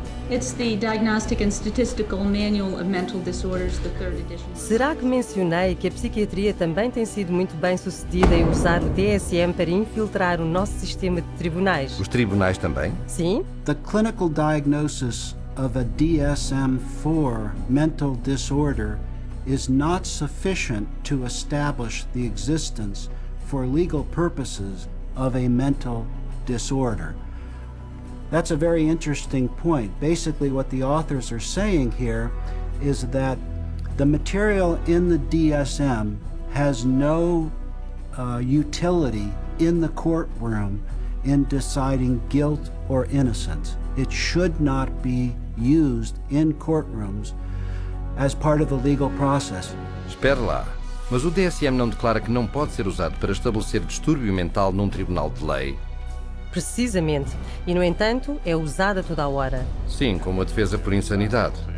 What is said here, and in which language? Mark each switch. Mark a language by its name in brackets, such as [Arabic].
[English] It's the Diagnostic and Statistical Manual of Mental Disorders, the third edition. [Portuguese] Será que mencionei que a psiquiatria também tem sido muito bem sucedida em usar o DSM para infiltrar o nosso sistema de tribunais? Os tribunais também? Sim. [English] The clinical diagnosis of a DSM-4 mental disorder is not sufficient to establish the existence for legal purposes of a mental disorder. That's a very interesting point. Basically, what the authors are saying here is that the material in the DSM has no utility in the courtroom in deciding guilt or innocence. It should not be used in courtrooms as part of the legal process. [Portuguese] Espere lá. Mas o DSM não declara que não pode ser usado para estabelecer distúrbio mental num tribunal de lei? Precisamente. E, no entanto, é usada toda a hora. Sim, como a defesa por insanidade.